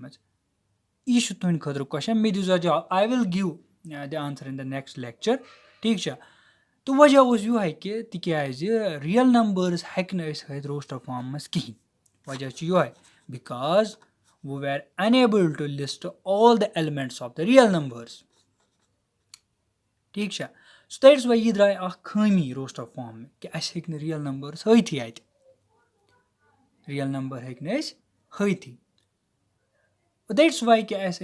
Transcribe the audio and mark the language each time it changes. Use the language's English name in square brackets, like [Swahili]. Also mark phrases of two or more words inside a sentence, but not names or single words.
[Kashmiri] منٛز یہِ چھُ تُہنٛدِ خٲطرٕ کوسچن مےٚ دیٖزیو جواب [English] I will give the answer in the next lecture [Kashmiri] ٹھیٖک چھا تہٕ وجہ اوس یِہوے کہِ تِکیازِ [English] real numbers [Kashmiri] ہٮ۪کہِ نہٕ أسۍ ہٲیِتھ [English] roster form [Kashmiri] منٛز کِہینۍ وجہ چھُ یِہوے [English] because we were unable to list all the elements of the real numbers [Kashmiri] ٹھیٖک چھا [English] so that is why [Kashmiri] یہِ درٛاے اکھ خٲمی [English] roster form [Kashmiri] کہِ اَسہِ ہیٚکہِ نہٕ [English] real numbers [Kashmiri] ہٲیتھٕے اَتہِ [English] real number [Kashmiri] ہیٚکہِ نہٕ أسۍ ہٲیتھٕے [English] that's why [Kashmiri] کہِ اَسہِ